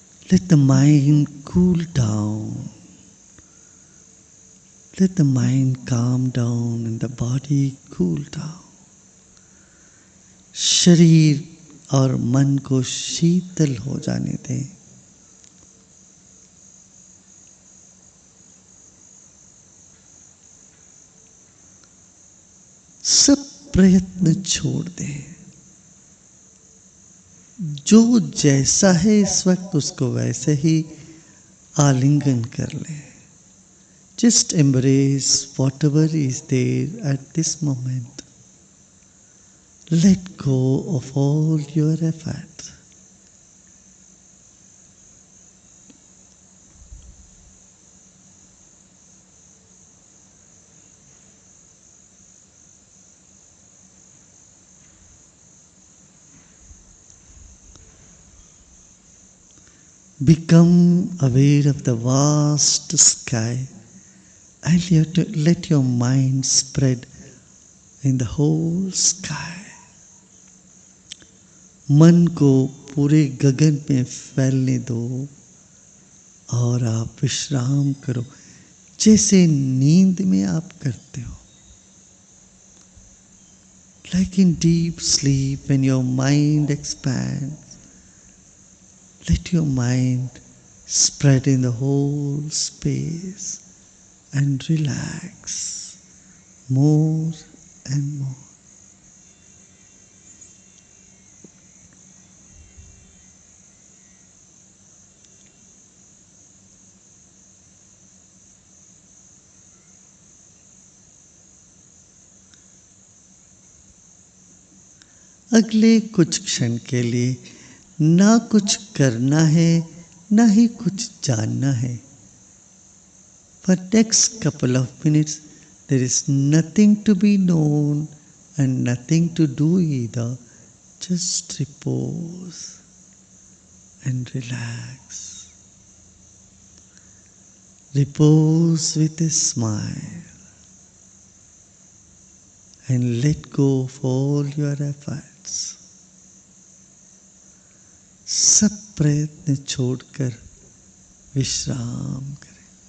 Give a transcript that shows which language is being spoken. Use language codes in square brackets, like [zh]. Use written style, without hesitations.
[en] Let the mind cool down. Let the mind calm down and the body cool down. [hi] शरीर और मन को शीतल हो जाने दें. सब प्रयत्न छोड़ दें. जो जैसा है इस वक्त उसको वैसे ही आलिंगन कर लें. [en] Just embrace whatever is there at this moment. Let go of all your effort. Become aware of the vast sky and you have to let your mind spread in the whole sky. [hi] मन को पूरे गगन में फैलने दो और आप विश्राम करो जैसे नींद में आप करते हो. [en] Like in deep sleep when your mind expands, let your mind spread in the whole space and relax more and more. [hi] अगले कुछ क्षण के लिए ना कुछ करना है ना ही कुछ जानना है. [en] For next couple of minutes there is nothing to be known and nothing to do either. Just repose and relax. Repose with a smile and let go of all your efforts. [hi] सब प्रयत्न छोड़कर विश्राम करें।